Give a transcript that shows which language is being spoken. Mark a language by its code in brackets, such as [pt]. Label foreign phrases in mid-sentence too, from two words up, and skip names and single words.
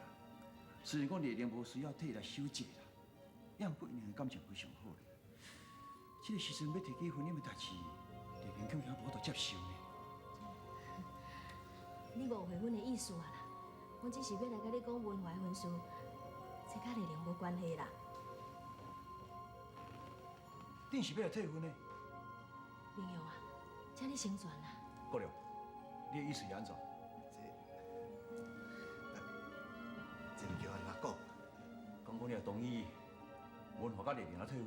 [nan] 虽然讲丽玲无需要替来守节啦，也毋过因两个感情非常好咧。这个时阵要提起婚姻的代志，丽玲恐惊无法度接受呢。你误会阮的意思啊啦，阮只是要来甲你讲文华的婚事，这甲丽玲无关系啦。恁是要来退婚的？明佑啊，请你成全啦。国良，你的意思是安怎？这毋叫安怎讲？讲你也同意文华甲丽玲来退婚？